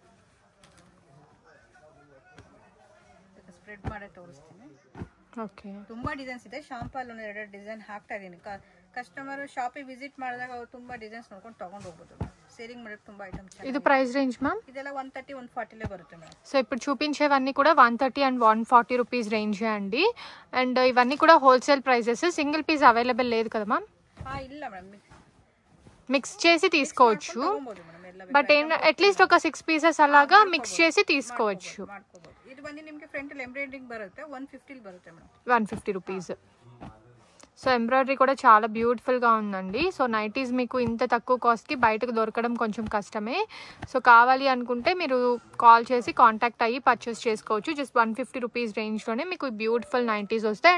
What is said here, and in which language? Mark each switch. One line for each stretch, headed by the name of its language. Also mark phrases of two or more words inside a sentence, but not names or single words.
Kannada: ಸ್ಪ್ರೆಡ್ ಮಾಡಿ ತೋರಿಸ್ತೀನಿ. ಓಕೆ. ತುಂಬಾ ಡಿಸೈನ್ಸ್ ಇದೆ. ಶಾಂಪಲ್ ಒಂದು 2 ಡಿಸೈನ್ ಹಾಕ್ತಾ ಇದೀನಿ. ಕಸ್ಟಮರ್ ಶಾಪಿಗೆ ವಿಸಿಟ್ ಮಾಡಿದಾಗ ಅವ್ರು ತುಂಬಾ ಡಿಸೈನ್ಸ್ ನೋಡ್ಕೊಂಡು ತಗೊಂಡು ಹೋಗ್ಬೋದು. ಸೇರಿಂಗ್ ಮಾಡೋಕೆ ತುಂಬಾ ಐಟಮ್ಸ್. ಇದು
English: price range ma'am?
Kannada: ಇದೆಲ್ಲ 130 140 ಬರುತ್ತೆ ಮೇಡಮ್.
Telugu: సో ఇప్పుడు చూపించేవన్నీ కూడా
English: 130 and 140 rupees range
Telugu: అండి. అండ్ ఇవన్నీ కూడా
English: wholesale prices. single piece available
Telugu: లేదు కదా మ్యామ్?
Kannada: ಇಲ್ಲ ಮೇಡಮ್,
Telugu: మిక్స్ చేసి తీసుకోవచ్చు.
English: but at least
Telugu: ఒక 6 పీసెస్ అలాగా మిక్స్ చేసి తీసుకోవచ్చు.
Kannada: ಇದು ಬಂದು ನಿಮಗೆ ಫ್ರಂಟ್ ಅಲ್ಲಿ ಎಂಬ್ರಾಯ್ಡರಿಂಗ್ ಬರುತ್ತೆ, 150 ಬರುತ್ತೆ ಮೇಡಮ್.
Telugu: 150 రూపీస్. సో ఎంబ్రాయిడరీ కూడా చాలా బ్యూటిఫుల్ గా ఉందండి. సో నైటీస్ మీకు ఇంత తక్కువ కాస్ట్ కి బయటకు దొరకడం కొంచెం కష్టమే. సో కావాలి అనుకుంటే మీరు కాల్ చేసి కాంటాక్ట్ అయ్యి పర్చేస్ చేసుకోవచ్చు.
English: just 150 rupees range
Telugu: లోనే మీకు
English: beautiful nighties
Telugu: వస్తాయి.